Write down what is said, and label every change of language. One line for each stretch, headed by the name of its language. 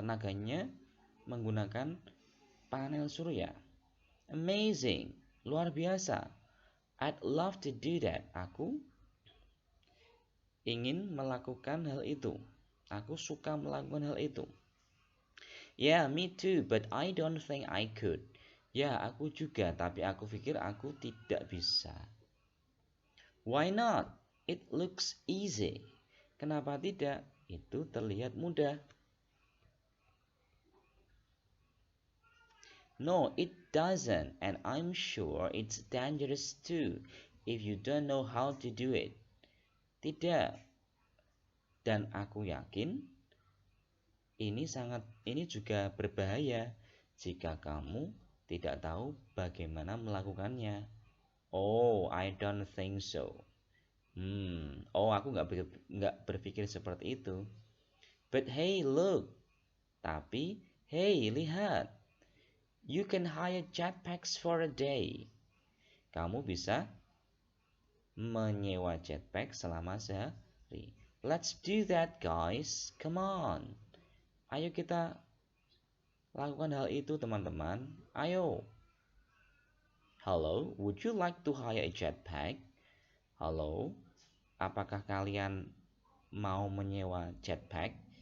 Indonesian: Tenaganya menggunakan panel surya.
English: Amazing,
Indonesian: luar biasa.
English: I'd love to do that.
Indonesian: Aku ingin melakukan hal itu. Aku suka melakukan hal itu.
English: Yeah, me too, but I don't think I could.
Indonesian: Ya, aku juga, tapi aku pikir aku tidak bisa.
English: Why not? It looks easy.
Indonesian: Kenapa tidak? Itu terlihat mudah.
English: No, it doesn't, and I'm sure it's dangerous too if you don't know how to do it.
Indonesian: Tidak. Dan aku yakin ini juga berbahaya jika kamu tidak tahu bagaimana melakukannya.
English: Oh, I don't think so.
Indonesian: Aku nggak berpikir seperti itu.
English: But hey, look.
Indonesian: Tapi, hey, lihat.
English: You can hire jetpacks for a day.
Indonesian: Kamu bisa menyewa jetpack selama sehari.
English: Let's do that, guys. Come on.
Indonesian: Ayo kita lakukan hal itu, teman-teman. Ayo.
English: Hello, would you like to hire a jetpack?
Indonesian: Halo, apakah kalian mau menyewa jetpack?